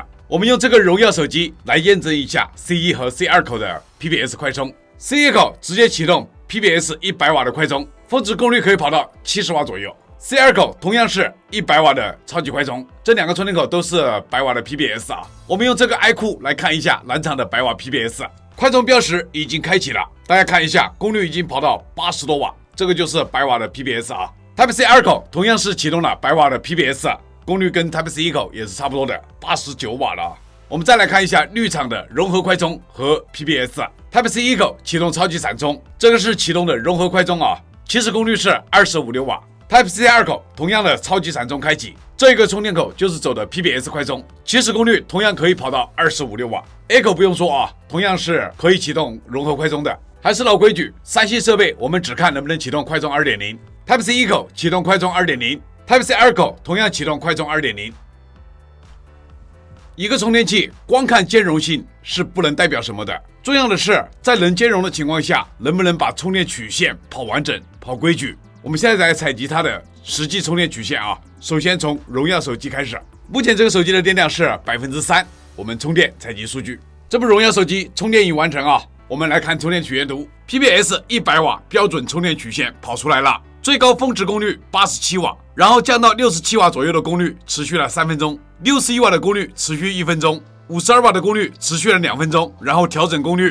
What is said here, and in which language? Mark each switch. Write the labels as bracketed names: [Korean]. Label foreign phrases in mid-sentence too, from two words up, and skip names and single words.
[Chinese] 我們用這個榮耀手機來驗證一下 C1 和 C2 口的 PPS 快充。C1 口直接啟動 PPS 100瓦的快充，峰值功率可以跑到70瓦左右。C2 口同樣是100瓦的超級快充，這2個充電口都是100瓦的 PPS 啊。我們用這個 iQOO 來看一下藍廠的100瓦 PPS， 快充標識已經開啟了，大家看一下，功率已經跑到80多瓦，這個就是100瓦的 PPS 啊。Type-C 2口同樣是啟動了100瓦的 PPS， 功率跟 Type-C 1口也是差不多的89瓦了。我們再來看一下綠廠的融合快充和 PPS。Type-C 1口啟動超級閃充，這個是啟動的融合快充啊，起始功率是25.6瓦。Type-C 2口同樣的超級閃充開啟，這個充電口就是走的 PPS 快充，起始功率同樣可以跑到25.6瓦。A 口不用說啊，同樣是可以啟動融合快充的。還是老規矩，3C 設備我們只看能不能啟動快充 2.0。Type-C 1口啟動快充 2.0，Type-C 2口同樣啟動快充 2.0。一個充電器光看兼容性是不能代表什麼的，重要的是在能兼容的情況下，能不能把充電曲線跑完整、跑規矩。我們現在來採集它的實際充電曲線啊。首先從榮耀手機開始，目前這個手機的電量是3%，我們充電採集數據。這部榮耀手機充電已完成啊。我們來看充電曲線圖 ，PPS 100瓦標準充電曲線跑出來了，最高峰值功率87瓦，然后降到67瓦左右的功率，持續了3分鐘；61瓦的功率持續1分鐘；52瓦的功率持續了2分鐘，然後調整功率。